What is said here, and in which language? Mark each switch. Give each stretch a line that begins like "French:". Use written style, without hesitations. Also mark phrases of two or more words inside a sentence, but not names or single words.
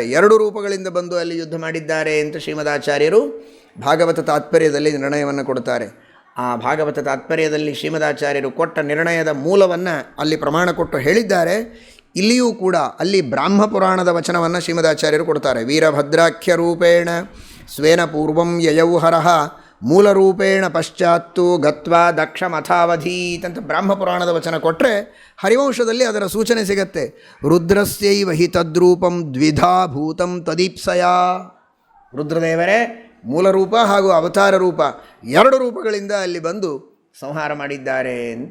Kannada: ಎರಡು ರೂಪಗಳಿಂದ ಬಂದು ಅಲ್ಲಿ ಯುದ್ಧ ಮಾಡಿದ್ದಾರೆ ಅಂತ ಶ್ರೀಮದಾಚಾರ್ಯರು ಭಾಗವತ ತಾತ್ಪರ್ಯದಲ್ಲಿ ನಿರ್ಣಯವನ್ನು ಕೊಡ್ತಾರೆ. ಆ ಭಾಗವತ ತಾತ್ಪರ್ಯದಲ್ಲಿ ಶ್ರೀಮದಾಚಾರ್ಯರು ಕೊಟ್ಟ ನಿರ್ಣಯದ ಮೂಲವನ್ನು ಅಲ್ಲಿ ಪ್ರಮಾಣ ಕೊಟ್ಟು ಹೇಳಿದ್ದಾರೆ. ಇಲ್ಲಿಯೂ ಕೂಡ ಅಲ್ಲಿ ಬ್ರಾಹ್ಮ ಪುರಾಣದ ವಚನವನ್ನು ಶ್ರೀಮದಾಚಾರ್ಯರು ಕೊಡ್ತಾರೆ.
Sanskrit: ವೀರಭದ್ರಾಖ್ಯ ರೂಪೇಣ ಸ್ವೇನ ಪೂರ್ವಂ ಯಯೌಹರಃ ಮೂಲರೂಪೇಣ ಪಶ್ಚಾತ್ತು ಗತ್ವಾ ದಕ್ಷಮಥಾವಧೀತ್
Kannada: ಅಂತ ಬ್ರಾಹ್ಮ ಪುರಾಣದ ವಚನ ಕೊಟ್ಟರೆ ಹರಿವಂಶದಲ್ಲಿ ಅದರ ಸೂಚನೆ ಸಿಗತ್ತೆ.
Sanskrit: ರುದ್ರಸ್ಯೈವ ಹಿ ತದ್ರೂಪಂ ದ್ವಿಧಾ ಭೂತಂ ತದೀಪ್ಸಯ.
Kannada: ರುದ್ರದೇವರೇ ಮೂಲರೂಪ ಹಾಗೂ ಅವತಾರ ರೂಪ, ಎರಡು ರೂಪಗಳಿಂದ ಅಲ್ಲಿ ಬಂದು ಸಂಹಾರ ಮಾಡಿದ್ದಾರೆ ಅಂತ.